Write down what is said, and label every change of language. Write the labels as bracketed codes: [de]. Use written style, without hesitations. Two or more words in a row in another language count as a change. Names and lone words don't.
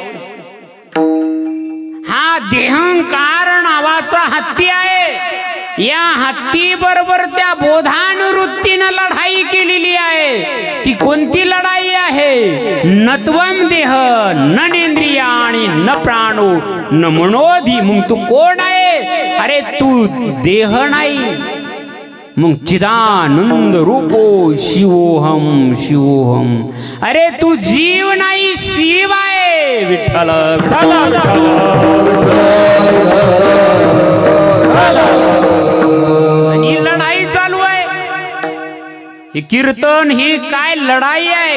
[mr] हा देहंकार नावाचा हत्ती आहे. या हत्ती बरोबर त्या बोधानुवृत्तीनं लढाई केलेली आहे. ती कोणती लढाई आहे? [sa] नत्वम देह नेंद्रिया [mr] आणि [sa] न प्राणो न मनोधी. [mr] मग तू कोण आहे? अरे तू देह नाही, मग [sa] चिदानंद रूपो शिवोहम शिवोहम. [mr] अरे तू जीव नाही, शिव आहे. विठ्ठल विठ्ठल ही लढाई चालू आहे. ही कीर्तन ही काय लढाई आहे?